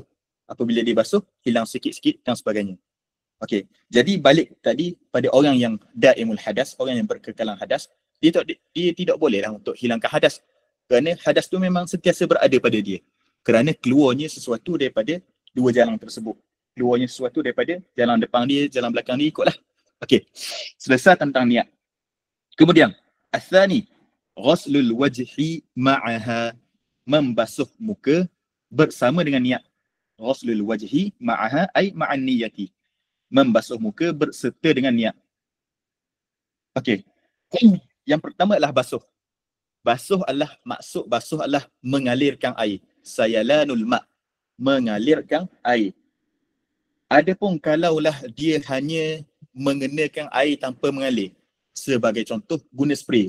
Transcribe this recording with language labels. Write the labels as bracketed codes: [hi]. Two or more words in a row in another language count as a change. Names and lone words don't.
[ms] Apabila dibasuh, hilang sikit-sikit dan sebagainya. Okey, jadi balik tadi pada orang yang [ar] daimul hadas, [ms] orang yang berkekalan hadas, dia tidak boleh lah untuk hilangkan hadas. Kerana hadas tu memang sentiasa berada pada dia. Kerana keluarnya sesuatu daripada dua jalan tersebut. Keluarnya sesuatu daripada jalan depan dia, jalan belakang dia, ikutlah. Okey, selesai tentang niat. Kemudian, [ar] athani, ghuslul wajhi ma'aha, [ms] membasuh muka bersama dengan niat. [ar] Ghuslul wajhi ma'aha ay ma'an niyati, [ms] membasuh muka berserta dengan niat. Okey. Yang pertama adalah basuh. Basuh adalah, maksud basuh adalah mengalirkan air. [ar] Sayalanul ma', [ms] mengalirkan air. Adapun kalaulah dia hanya mengenakan air tanpa mengalir, sebagai contoh guna spray.